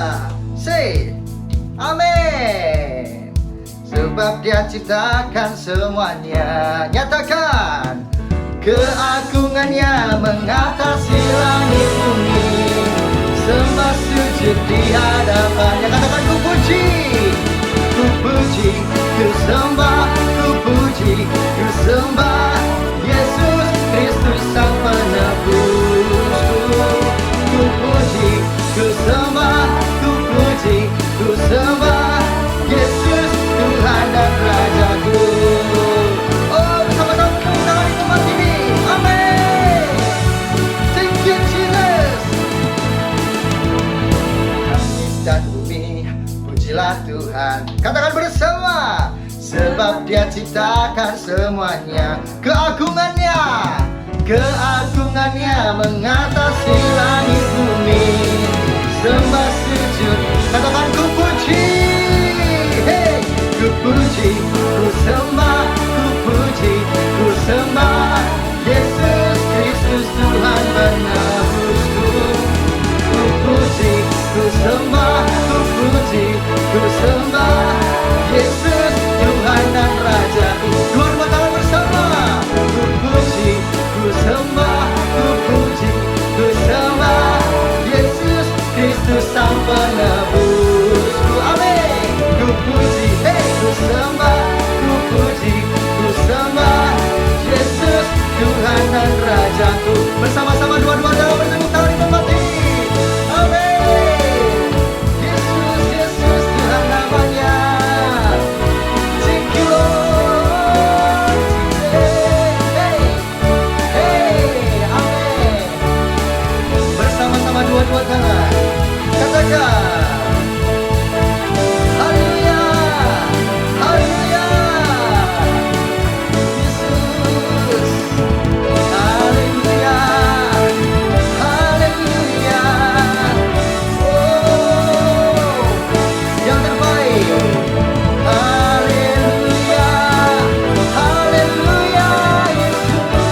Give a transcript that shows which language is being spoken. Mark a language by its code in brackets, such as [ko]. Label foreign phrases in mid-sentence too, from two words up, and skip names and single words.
[id] Amin. Sebab Dia ciptakan semuanya. Nyatakan, keagungannya mengatasi langit bumi, sembah sujud di hadapannya. Katakan, ku puji, ku sembah, ku puji, ku sembah Yesus Kristus Sang Penebusku. Ku puji, ku sembah, ku puji, ku sembah Yesus Tuhan dan Rajaku. Oh, bersama-sama tepuk tangan di tempat ini. Amin. [en] Thank you Jesus. [id] Langit dan bumi, pujilah Tuhan. Katakan bersama. Sebab Dia ciptakan semuanya. Keagungannya mengatasi langit bumi, sembah sujud. Katakan, ku puji, hey, ku puji, ku sembah, ku puji, ku sembah Yesus Kristus Tuhan penebusku. Ku puji, ku sembah, ku puji, ku sembah Yesus Tuhan dan Rajaku. Dua tangan bersama. Ku puji, ku sembah, ku puji, ku sembah Yesus Kristus Sang Penebusku. Amin. Ku puji, hey, ku sembah, ku puji, ku sembah Yesus Tuhan dan Rajaku. Bersama-sama dua-dua dalam bertepuk tangan di tempat ini. Amin. Yesus Tuhan namanya. [en] Thank you Lord. [id] Hey, amin. Bersama-sama dua-dua tangan. Katakan, haleluya, haleluya, Yesus, haleluya, haleluya, oh, yang terbaik, haleluya, haleluya, Yesus.